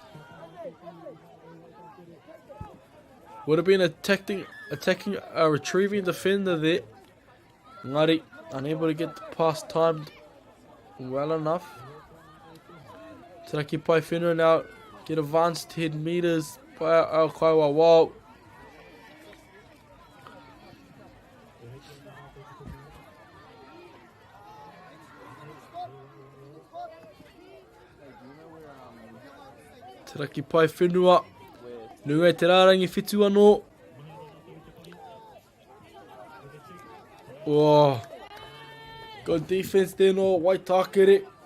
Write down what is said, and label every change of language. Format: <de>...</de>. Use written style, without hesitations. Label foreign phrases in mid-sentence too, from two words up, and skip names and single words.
<en>Would have been attacking a retrieving defender there. Ngāti unable to get the pass timed well enough. Te Pai Whenua now get advanced 10 meters by Ikaroa Waka. Te Pai Whenua.</en> <mi>Nui te rārangi whitu anō.</mi> <en>Oh, good defense there no Waitake.</en>